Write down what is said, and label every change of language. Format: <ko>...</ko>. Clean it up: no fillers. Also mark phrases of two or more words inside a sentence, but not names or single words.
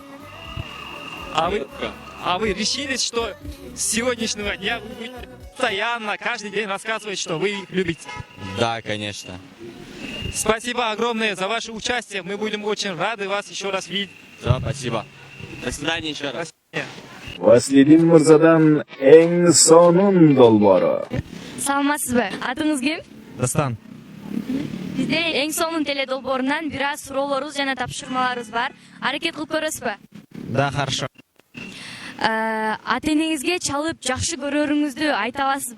<ru>А вы решились, что с сегодняшнего дня вы будете постоянно, каждый день рассказывать, что вы их любите? Да, конечно. Спасибо огромное за ваше участие. Мы будем очень рады вас еще раз видеть. Да, спасибо. До свидания еще раз. До свидания.</ru> <ky>Васлидин Мирзадан эң сонун долбоору. Саламатсызбы? Атыңыз ким? Дастан. Бизде эң сонун теле долбоорунан бир аз суроолорубуз жана тапшырмаларыбыз бар. Аракет кылып көрөсүзбү?</ky> <ru>Да, хорошо.</ru> <ky>Ата энеңизге чалып жакшы көрөрүңүздү айта аласызбы?</ky>